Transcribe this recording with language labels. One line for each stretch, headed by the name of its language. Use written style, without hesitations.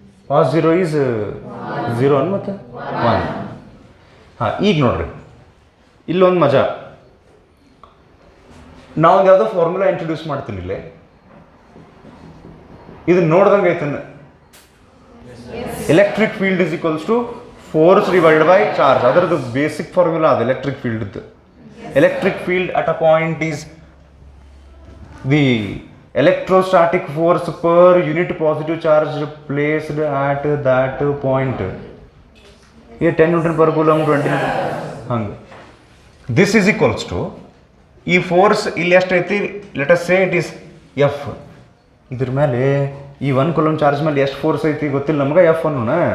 English: cos zero is zero
Kannada: ಅನ್ ಮತ್ತು 1. ಹಾಂ, ಈಗ ನೋಡ್ರಿ ಇಲ್ಲೊಂದು ಮಜಾ. ನಾವೊಂದು ಯಾವುದೋ ಫಾರ್ಮುಲಾ ಇಂಟ್ರೊಡ್ಯೂಸ್ ಮಾಡ್ತೀನಿ ಇಲ್ಲೇ, ಇದನ್ನ ನೋಡ್ದಂಗೆ ಐತನ್ನ.
English: Electric field is equals to force divided by charge.
Kannada: ಅದರದ್ದು ಬೇಸಿಕ್ ಫಾರ್ಮುಲಾ ಅದು electric ಫೀಲ್ಡ್ದು.
English: Electric field at a point is the electrostatic force per unit positive charge placed at that point. Here 10 Newton per coulomb, 20 Newton.
Kannada: ಹಂಗೆ
English: this is equals to
Kannada: ಈ force ಇಲ್ಲಿ ಎಷ್ಟೈತಿ,
English: Let us say it is F.
Kannada: ಇದ್ರ ಮೇಲೆ ಈ 1 coulomb charge ಮೇಲೆ ಎಷ್ಟು force ಐತಿ ಗೊತ್ತಿಲ್ಲ ನಮ್ಗೆ, ಎಫ್ ಅನ್ನೋಣ.